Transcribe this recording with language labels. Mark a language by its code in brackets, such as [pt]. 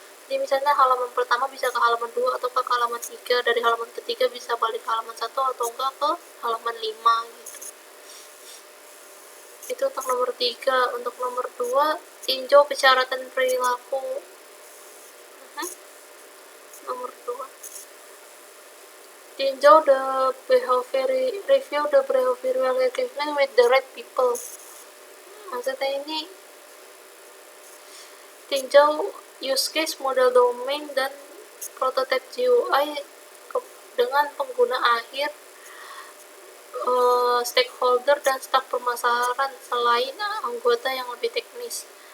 [id] Jadi misalnya halaman pertama bisa ke halaman 2 atau ke halaman 3, dari halaman ketiga bisa balik ke halaman 1 atau enggak ke halaman 5 gitu. Itu untuk nomor 3. Untuk nomor 2, tinjau persyaratan perilaku. Nomor 2, tinjau [en] review the behavioral engagement with the right people. [id] Maksudnya ini tinjau use case, model domain, dan prototype GUI dengan pengguna akhir, stakeholder, dan staf pemasaran selain anggota yang lebih teknis.